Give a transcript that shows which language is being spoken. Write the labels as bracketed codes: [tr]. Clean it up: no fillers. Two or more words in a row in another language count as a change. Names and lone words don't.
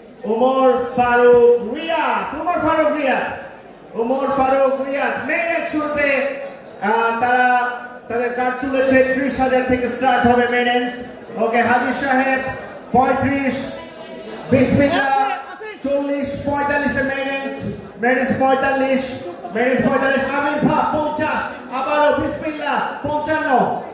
[bn] Umar Farouk Riyad. Umar Farouk Riyad. Umar Farouk Riyad. মেইনের শুরুতে তারা তাদের কার্ড তুলেছে 30,000 থেকে স্টার্ট হবে মেইনেন্স। ওকে হাদি সাহেব 35 বিসমিল্লাহ 40 45 এর মেইনেন্স 45 আমির ভাই 50 আবারও বিসমিল্লাহ 55